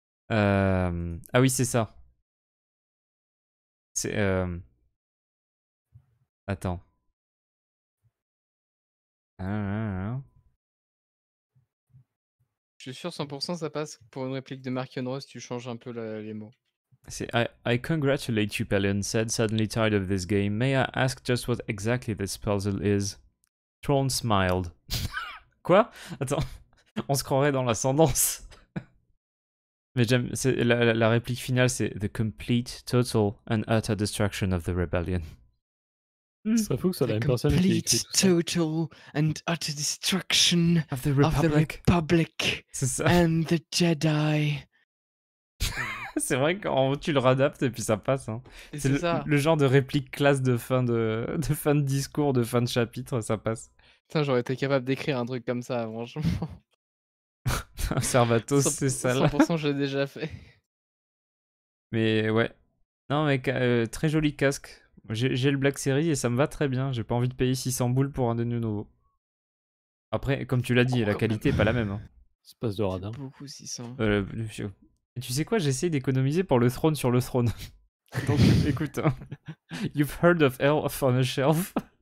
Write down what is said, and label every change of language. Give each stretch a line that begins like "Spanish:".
French: Ah oui, c'est ça. C'est... Attends. Je suis sûr 100% ça passe. Pour une réplique de Markion Ross, tu changes un peu les mots. C'est
English: I congratulate you, Pelion said, suddenly tired of this game. May I ask just what exactly this puzzle is? Throne smiled.
French: Quoi? Attends, on se croirait dans l'ascendance. Mais j'aime, la réplique finale, c'est
English: The complete, total and utter destruction of the rebellion.
French: Ce serait fou que ce soit la même personne qui a écrit tout ça.
English: Total and utter destruction of the Republic.
French: C'est ça.
English: And the Jedi.
French: C'est vrai que quand tu le réadaptes et puis ça passe. Hein. C'est le genre de réplique classe de fin de discours, de fin de chapitre, ça passe. Putain, j'aurais été capable d'écrire un truc comme ça, franchement. Servatos, c'est ça là. 100% je l'ai déjà fait. Mais ouais. Non, mais très joli casque. J'ai le Black Series et ça me va très bien. J'ai pas envie de payer 600 boules pour un de nouveau. Après, comme tu l'as dit, la qualité est pas la même. Hein. Ça passe de radin. Beaucoup 600. Tu sais quoi, j'ai essayé d'économiser pour le trône sur le trône. Donc écoute, hein.
English: You've heard of Elf on a Shelf?